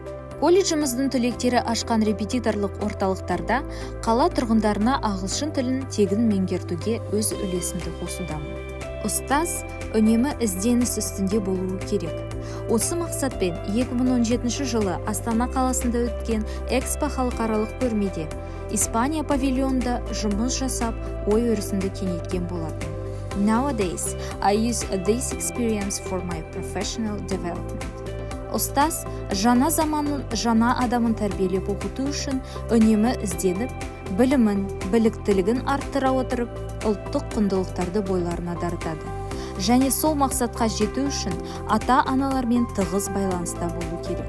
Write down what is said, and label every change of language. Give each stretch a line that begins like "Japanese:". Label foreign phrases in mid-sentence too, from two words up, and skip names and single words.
Kazakh: Колледжіміздің түлектері ашқан репетиторлық орталықтарда қала тұрғындарына ағылшын тілін тегін меңгертуге өз үлесімді қосудамын. Ұстаз үнемі ізденіс үстінде болуы керек. Осы мақсатпен 2017 жылы Астана қаласында өткен Экспо халықаралық көрмеде Испания павильонында жұмыс жасап, ой өрісімді кеңейткен болатын.
English: Nowadays, I use this experience for my professional development.
Kazakh: Ұстаз жаңа заманның жаңа адамын тәрбиелеп оқыту үшін үнемі ізденіп, білімін, біліктілігін арттыра отырып, ұлттық құндылықтарды бойларына дарытады. Және сол мақсатқа жету үшін ата-аналармен тығыз байланыста болу керек.